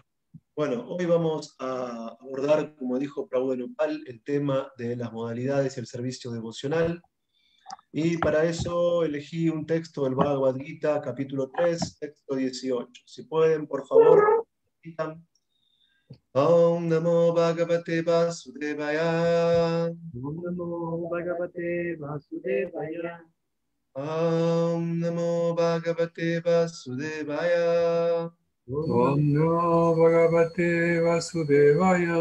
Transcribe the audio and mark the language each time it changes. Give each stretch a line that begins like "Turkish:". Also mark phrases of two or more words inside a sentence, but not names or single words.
Spanish: Bueno, hoy vamos a abordar, como dijo Prabhu Dhenupal, el tema de las modalidades y el servicio devocional. Y para eso elegí un texto del Bhagavad Gita, capítulo 3, texto 18. Si pueden, por favor, repitan.
Sanskrit: Om Namo Bhagavate Vasudevaya. Om Namo Bhagavate Vasudevaya. Om Namo Bhagavate Vasudevaya. Om Namo Bhagavate Vasudevaya.